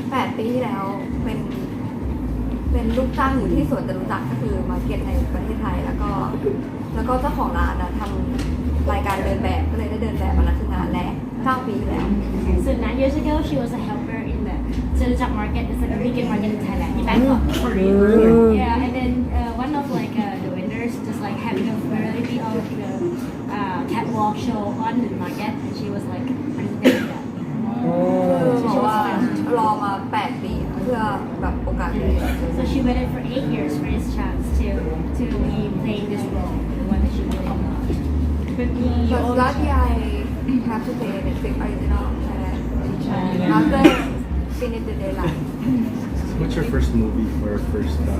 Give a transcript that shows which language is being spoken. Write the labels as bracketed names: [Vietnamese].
[Thai] 8 ปีที่แล้วเป็นลูกจ้างอยู่ที่สวนจตุจักรก็คือมาร์เก็ตในประเทศไทยแล้วก็เจ้าของร้านทำรายการเดินแบบก็เลยได้เดินแบบมาแล้วคืองานแรก9 ปีแล้ว [English] so 9 years ago she was a helper in the Jatuchak market it's like a weekend market in Thailand in Bangkok yeah and then one of like the vendors just like having a variety of the catwalk show on the market and she was like participating in that [Thai] เพราะว่ารอมา 8 ปีเพื่อแบบโอกาสนี้ [English] so she waited for 8 years for this chance to be playing this role the one that she really loved But last year I have to play Netflix original Thailand after finish the daylight What's your first movie or first